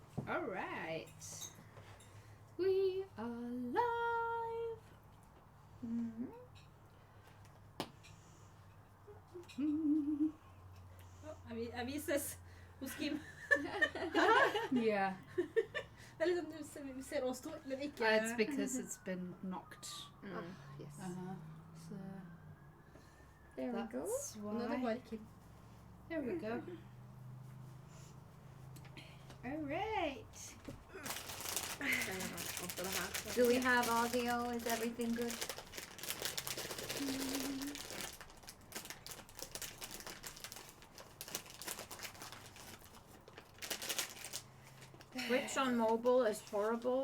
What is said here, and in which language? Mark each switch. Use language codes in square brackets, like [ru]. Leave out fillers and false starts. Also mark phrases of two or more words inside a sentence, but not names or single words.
[en] All right. We are live. [no] Avises hos Kim. [en] Yeah. [no] Det er liksom, vi ser oss to, men ikke... [en] It's because it's been knocked. Yes. So There we go. that's [no] Nå er det [en] why. [no] bare Kim. [en] There we go. All right. Do we have audio? Is everything good? Twitch on mobile is horrible.